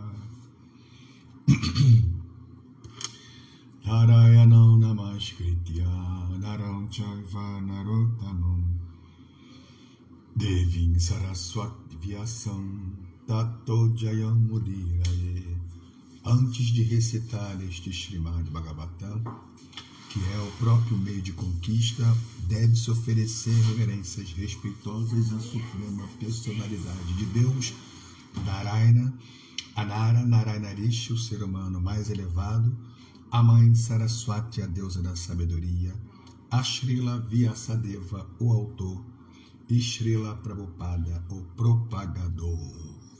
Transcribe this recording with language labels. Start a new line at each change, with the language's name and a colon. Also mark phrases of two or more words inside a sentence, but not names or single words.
Sanskrit: नारायणं नमस्कृत्य नरं चैव नरोत्तमम् देवीं सरस्वती व्यासं ततो जयं मुदीरये.
Portuguese: Antes de recitar este Srimad Bhagavatam, que é o próprio meio de conquista, deve-se oferecer reverências respeitosas à suprema personalidade de Deus, Narayana, Anara Narayanarishi, o ser humano mais elevado, a mãe Saraswati, a deusa da sabedoria, a Srila Vyasadeva, o autor, e Srila Prabhupada, o propagador.